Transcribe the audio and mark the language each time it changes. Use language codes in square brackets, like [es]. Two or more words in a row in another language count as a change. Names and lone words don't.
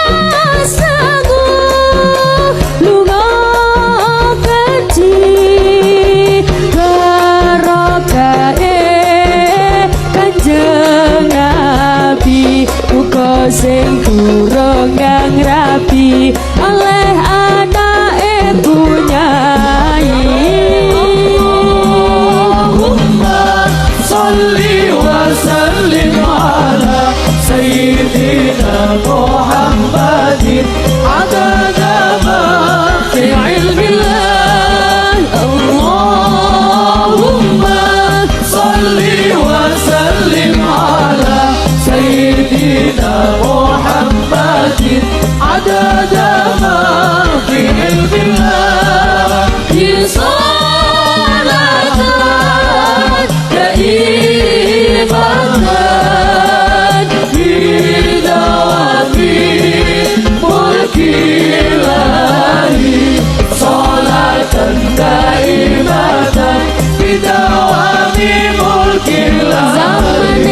[jv] sanggup lunga kaji Kanjeng Nabi uga sing durung kang rabi oleh anake bunyai [ar] اللهم صل وسلم على سيدنا محمد عدد ما في علم الله اللهم صل وسلم على سيدنا محمد عدد ما في علم الله بصلاة دائمة بدوام ملك الله صلاة دائمة بدوام ملك الله